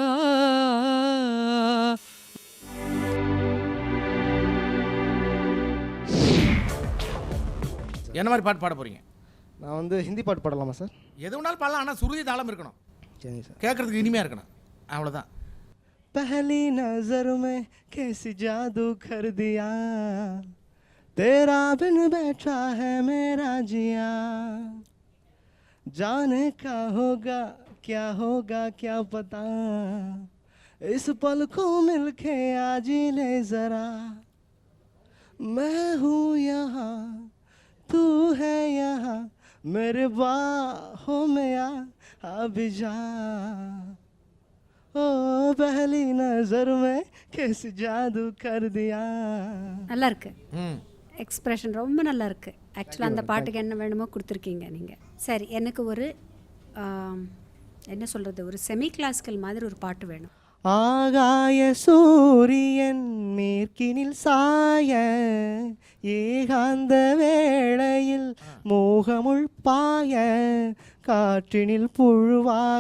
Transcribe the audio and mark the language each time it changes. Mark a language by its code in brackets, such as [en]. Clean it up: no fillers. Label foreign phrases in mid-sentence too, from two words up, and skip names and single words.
[ta] என்ன மாதிரி பாட்டு பாட போறீங்க? நான் வந்து ஹிந்தி பாட்டு பாடலாமா சார்? எது வேணாலும் பாடலாம், ஆனால் சுருதி தாளம் இருக்கணும். சரிங்க சார். கேட்கறதுக்கு இனிமையாக இருக்கணும், அவ்வளோதான். [hi] पहली नजर में कैसी जादू कर दिया, तेरा बिन बैठा है मेरा जिया, जाने का होगा क्या पता, इस पल को मिलके आज ले जरा, मैं हूँ यहाँ तू है यहाँ, मेरे बाहों में आ भी जा, ओ पहली नजर में कैसे जादू कर दिया. [ta] நல்லா இருக்கு. ம், எக்ஸ்பிரஷன் ரொம்ப நல்லா இருக்கு. ஆக்சுவலாக அந்த பாட்டுக்கு என்ன வேணுமோ கொடுத்துருக்கீங்க நீங்கள். சரி, எனக்கு ஒரு என்ன சொல்கிறது, ஒரு [en] semi classical [ta] மாதிரி ஒரு பாட்டு வேணும். ஆகாய சூரியன் மேற்கினில் சாய, ஏகாந்த வேளையில் மோகமுள் பாய, காற்றினில் புழுவாக